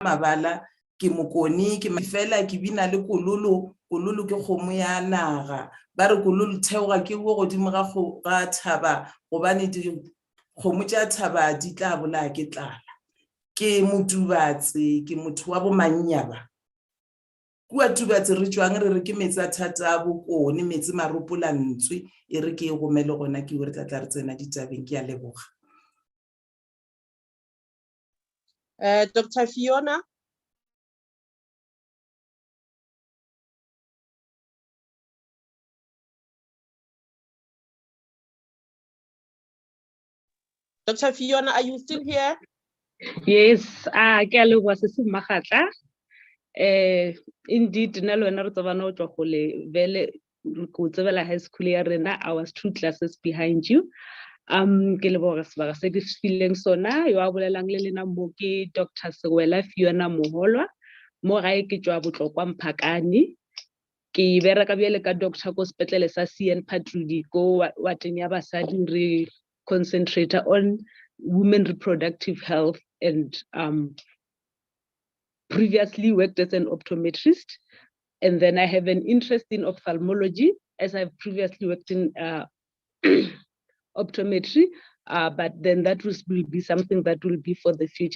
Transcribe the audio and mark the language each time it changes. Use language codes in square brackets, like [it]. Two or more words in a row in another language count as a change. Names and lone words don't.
[nso] mabala ke mokoni ke fela ke bina le kololo ke kgomo ya naga ba re kololo theoga ke go godimo ga thaba gobane kgomo tša thaba di tla bola ke tlala ke motubatse ke motho wa bo Mannya ba kua tubatse re tšwang re re ke metsi a thata a bokone metsi maropola ntswe e re ke e gomele gona ke re tla re tsena ditabeng ke a leboga. [en] Dr. Fiona. Dr. Fiona, are you still here? Yes, [nso] ke a leboga se Magatla. Indeed, na lona re tsaba no tswa gole vele go tsebela [en] high school [nso] ya rena, [en] I was 2 classes behind you. [nso] Ke leboga sebaka se di feeling sona yo a bolelang le lena mo ke Dr. Sewela Fiona Moholwa mo gae ke tswa botlokwa Mphakani ke bereka bjale ka doctor ko sepetlele sa CN Patrudi ko wateng ya basadi re [en] concentrate on women reproductive health and previously worked as an optometrist, and then I have an interest in ophthalmology as I've previously worked in optometry, but then that will be something that will be for the future.